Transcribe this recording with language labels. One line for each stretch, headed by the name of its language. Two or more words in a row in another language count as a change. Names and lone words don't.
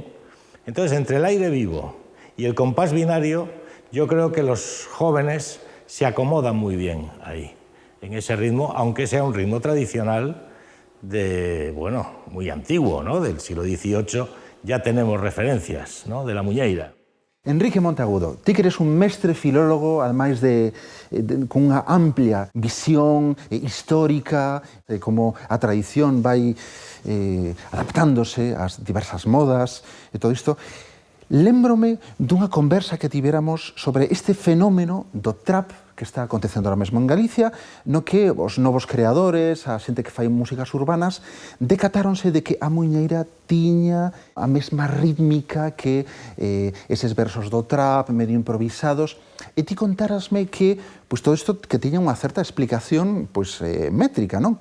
Spanish: Entonces, entre el aire vivo y el compás binario, yo creo que los jóvenes se acomodan muy bien ahí, en ese ritmo, aunque sea un ritmo tradicional muy antiguo, ¿no? Del siglo XVIII, ya tenemos referencias, ¿no?, de la muiñeira.
Galician: Enrique Monteagudo, ti que eres un mestre filólogo, ademais con unha amplia visión histórica de como a tradición vai adaptándose ás diversas modas e todo isto, lémbrome dunha conversa que tivéramos sobre este fenómeno do trap que está acontecendo ahora mesmo en Galicia, no que os novos creadores, a xente que fai músicas urbanas, decatáronse de que a muiñeira tiña a mesma rítmica que eses versos do trap, medio improvisados, e ti contárasme que todo isto que tiña unha certa explicación métrica, non?